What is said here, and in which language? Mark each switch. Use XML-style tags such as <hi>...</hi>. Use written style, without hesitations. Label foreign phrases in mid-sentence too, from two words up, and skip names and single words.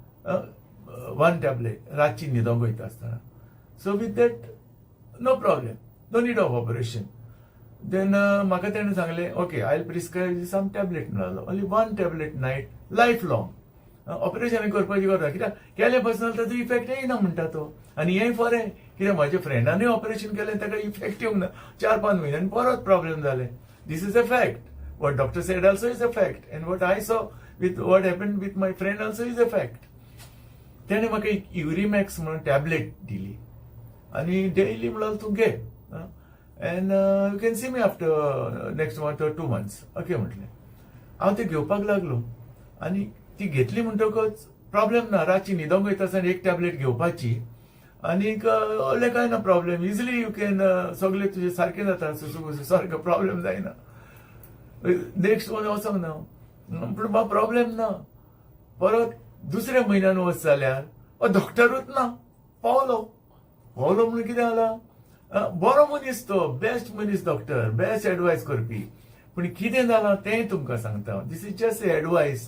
<en>1 टॅबलेट</en> <kok>रातची न्हिदोंक वयता आसतना</kok> <en>so with that no problem no need of operation then</en> <kok>म्हाका तेणें सांगलें</kok> <en>okay I will prescribe some tablet म्हणलो only 1 tablet night life long operation</en> <kok>करपाची गरज कित्याक केले पासून ताजो इफेक्ट येयना म्हणटा तो आनी हें फरें कित्याक म्हाज्या फ्रेंडानूय ऑपरेशन केलें ताका इफेक्ट येवंक ना 4-5 म्हयन्यांनी परत प्रॉब्लेम जाले</kok> <en>this is a fact what doctor said also is a fact and what I saw with what happen with my friend also is a fact</en> <kok>तेणें म्हाका एक युरिमॅक्स म्हणून टॅबलेट दिली आनी डेली म्हणल्यार तूं घे</kok> <en>and you can see me after next month or 2 months okay</en> <kok>म्हटलें हांव ते घेवपाक लागलो आनी ती घेतली म्हणटकच प्रॉब्लेम ना रातची न्हिदोंक वयता आसतना एक टॅबलेट घेवपाची आनीक व्हडलें कांय ना</kok> <en>problem easily you can</en> <kok>सगळें तुजें सारकें जाता सुसू सारको प्रॉब्लेम जायना</kok> <en>next month</en> <kok>वचोंक ना पूण म्हाका प्रॉब्लेम ना परत दुसऱ्या म्हयन्यान वच जाल्यार डॉक्टरूच ना पावलो म्हणून कितें जालां बरो मनीस तो बेस्ट मनीस</kok> <en>doctor best advice</en> <kok>करपी पूण कितें जालां तें तुमकां सांगता</kok> <en>this is just advice</en>